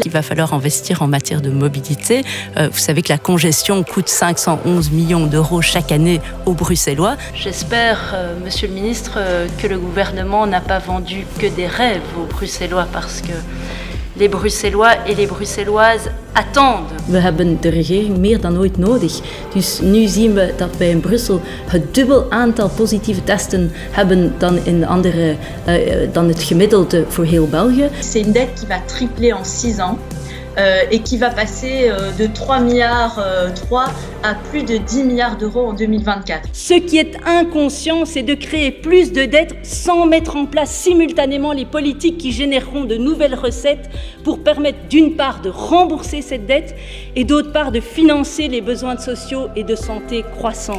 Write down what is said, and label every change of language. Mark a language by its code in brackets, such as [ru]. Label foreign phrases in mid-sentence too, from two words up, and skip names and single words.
[fr] Il va falloir investir en matière de mobilité. Vous savez que la congestion coûte 511 millions d'euros chaque année aux Bruxellois. J'espère, Monsieur le ministre, que le gouvernement n'a pas vendu que des rêves aux Bruxellois parce que les Bruxellois et les Bruxelloises attendent. [nl] We hebben de regering meer dan ooit nodig. Dus nu zien we dat wij in Brussel het dubbel aantal positieve testen hebben dan het gemiddelde voor heel België. [fr] C'est une dette qui va tripler en 6 ans et qui va passer de 3 milliards à plus de 10 milliards d'euros en 2024. Ce qui est inconscient, c'est de créer plus de dettes sans mettre en place simultanément les politiques qui généreront de nouvelles recettes pour permettre d'une part de rembourser cette dette et d'autre part de financer les besoins sociaux et de santé croissants.